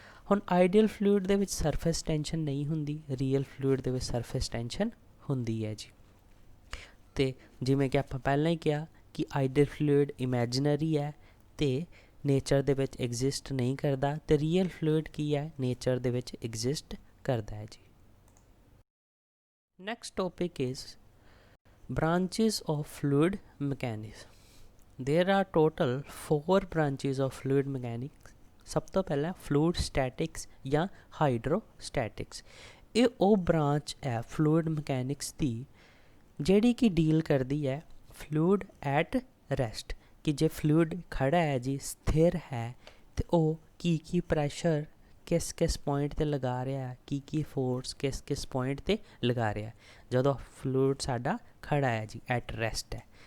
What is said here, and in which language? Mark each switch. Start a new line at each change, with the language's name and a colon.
Punjabi: ਹੁਣ ideal fluid ਦੇ ਵਿੱਚ ਸਰਫੇਸ ਟੈਂਸ਼ਨ ਨਹੀਂ ਹੁੰਦੀ, ਰੀਅਲ ਫਲੂਇਡ ਦੇ ਵਿੱਚ ਸਰਫੇਸ ਟੈਂਸ਼ਨ ਹੁੰਦੀ ਹੈ ਜੀ। ਅਤੇ ਜਿਵੇਂ ਕਿ ਆਪਾਂ ਪਹਿਲਾਂ ਹੀ ਕਿਹਾ ਕਿ ਆਈਡੀਅਲ ਫਲੂਇਡ ਇਮੈਜਨਰੀ ਹੈ ਅਤੇ ਨੇਚਰ ਦੇ ਵਿੱਚ ਐਗਜ਼ਿਸਟ ਨਹੀਂ ਕਰਦਾ, ਅਤੇ ਰੀਅਲ ਫਲੂਇਡ ਕੀ ਹੈ? ਨੇਚਰ ਦੇ ਵਿੱਚ ਐਗਜ਼ਿਸਟ ਕਰਦਾ ਹੈ ਜੀ।
English: Next topic is branches of fluid mechanics. There are total 4 branches of fluid mechanics.
Punjabi: ਸਭ ਤੋਂ ਪਹਿਲਾਂ ਫਲੂਇਡ ਸਟੈਟਿਕਸ ਜਾਂ ਹਾਈਡਰੋਸਟੈਟਿਕਸ। ਇਹ ਉਹ ਬ੍ਰਾਂਚ ਹੈ ਫਲੂਇਡ ਮਕੈਨਿਕਸ ਦੀ ਜਿਹੜੀ ਕਿ ਡੀਲ ਕਰਦੀ ਹੈ ਫਲੂਇਡ ਐਟ ਰੈਸਟ, ਕਿ ਜੇ ਫਲੂਇਡ ਖੜ੍ਹਾ ਹੈ ਜੀ, ਸਥਿਰ ਹੈ, ਅਤੇ ਉਹ ਕੀ ਪ੍ਰੈਸ਼ਰ ਕਿਸ ਕਿਸ ਪੁਆਇੰਟ 'ਤੇ ਲਗਾ ਰਿਹਾ, ਕੀ ਫੋਰਸ ਕਿਸ ਕਿਸ ਪੁਆਇੰਟ 'ਤੇ ਲਗਾ ਰਿਹਾ ਜਦੋਂ ਫਲੂਇਡ ਸਾਡਾ ਖੜ੍ਹਾ ਹੈ ਜੀ, ਐਟ ਰੈਸਟ ਹੈ।